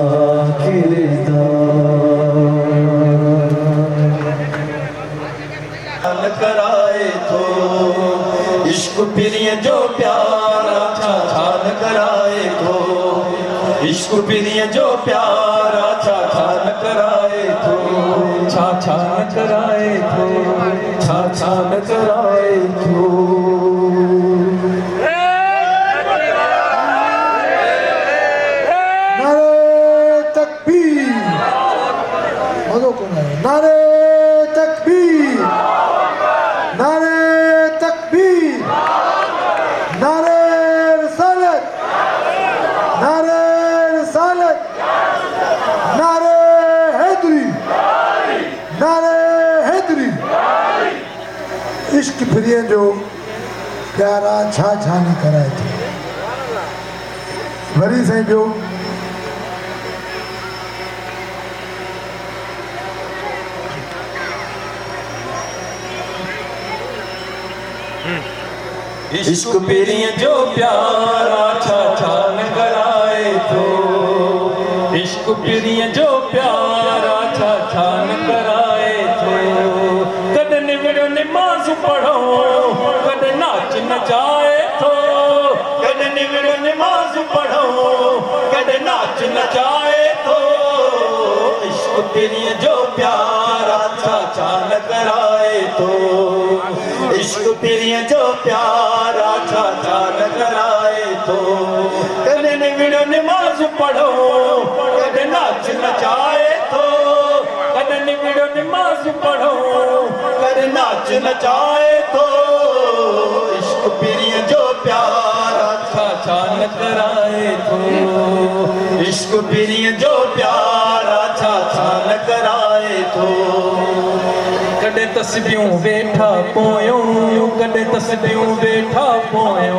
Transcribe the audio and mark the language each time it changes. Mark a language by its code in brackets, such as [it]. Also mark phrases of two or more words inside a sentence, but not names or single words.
[sd] किरदार कराए तो इश्क पिरिय जो प्यारा छा छान कराए तो इश्क पिरिय जो प्यारा छा छान कराए तो छा छान कराए तो छा छान कराए तो [ur] نعرۂ تکبیر نعرۂ تکبیر نعرۂ رسالت نعرۂ رسالت نعرۂ حیدری نعرۂ حیدری [sd] इश्क प्रिय जो प्यारा छा छा न कराए थे वरी साईं ॿियो इश्क पिरिय जो प्यारा छा छा न कराए तो इश्क पिरिय जो प्यारा छा छा न कराए तो कद निवड़ो निमाज़ पढ़ो कद नाच नचाए तो कद निवड़ो निमाज़ पढ़ो कद नाच नचाए तो इश्क पिरिय जो प्यारा छा छा न कराए तो इश्क पिरिय जो प्यारा छा छा न कराए तो कदे निवड़ो निमाज़ पढ़ो कदे नाच नचाए तो कदे निवड़ो निमाज़ पढ़ो कदे नाच नचाए तो इश्क पिरिय जो प्यारा छा छा न कराए तो इश्क पिरिय जो प्यारा छा छा न कराए तो कॾहिं तस्बियूं वेठा पोयूं कॾहिं तस्बियूं वेठा पोयूं